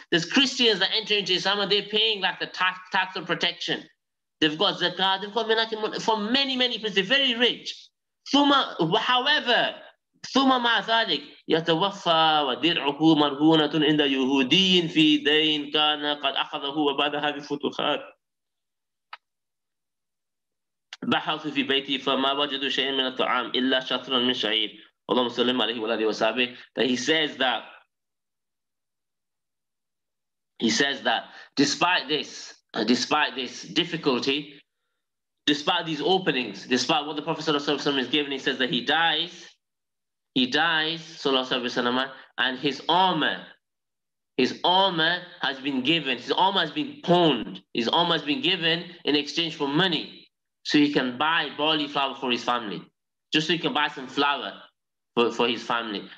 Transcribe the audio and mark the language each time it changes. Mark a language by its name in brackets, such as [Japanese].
[English] There's Christians that enter into Islam and they're paying like the tax of protection. They've got zakat, they've got money from many, many places. They're very rich. [Arabic] However, ثم مع ذلك يتوفى ودرعه مرهونة عند يهودي في دين كان قد أخذه وبعد هذه الفتوحات بحثوا في بيتي فما وجدوا شيئا من الطعام إلا شطرا من شعير. اللهم صل عليه وعلى آله وصحبه. [English] That he says that despite this difficulty, despite these openings, despite what the Prophet ﷺ is given, he says that he dies, ﷺ, and his armor has been given, his armor has been pawned, his armor has been given in exchange for money, so he can buy barley flour for his family, just so he can buy some flour for his family.